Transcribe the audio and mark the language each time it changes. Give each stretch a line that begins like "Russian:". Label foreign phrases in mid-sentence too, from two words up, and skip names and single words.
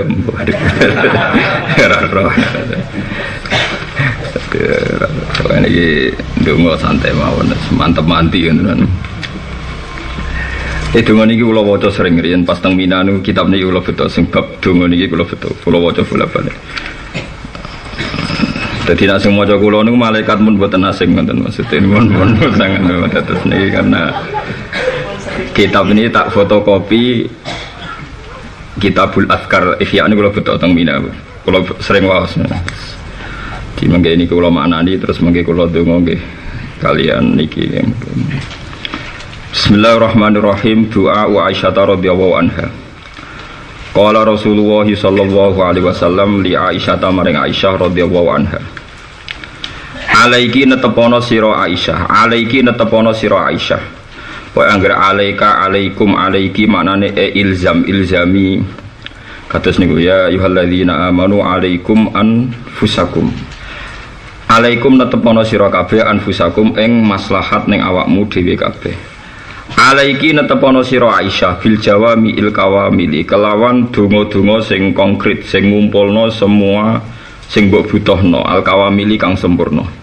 Javanese: Ora roh. Ini donga santai mawon, mantep manti kan. Donga niki kula waca sering riyen pas teng Mina niku kitab niki kula beto sing bab donga niki kula beto. Kula waca bolak-balik. Jadi nak sing maca kula niku malaikat mun mboten asing ngoten maksudnya mun sangat terus niki
Indonesian: karena kitab ini
Javanese: tak fotokopi Kitabul Azkar Ihya niku kula beto teng Mina. Kula sering waos. Di mangke ini kula maknani terus mangke kula donga nggih kalian niki.
Arabic: بسم الله الرحمن الرحيم. دعاء عائشة رضي الله عنها. قال رسول الله صلى الله عليه وسلم لعائشة maring عائشة رضي الله عنها.
Javanese: Alaiki netepono sira Aisyah, alaiki netepono sira Aisyah. Wa anggere
Arabic: عليكَ عليكم عليكِ
Javanese: maknane
Arabic: إلزام إلزامي.
Javanese: Kados niku
Arabic: يا أيها الذين آمنوا عليكم أنفسكم.
Javanese: Alaikum netepono sira kabeh anfusakum ing maslahat ning awakmu dhewe kabeh. Alaiki netepono sira Aisyah
Arabic: بالجوامع الكوامل
Javanese: kelawan donga-donga sing konkret sing ngumpulno semua sing mbok butuhno
Arabic: الكوامل
Javanese: kang sempurna.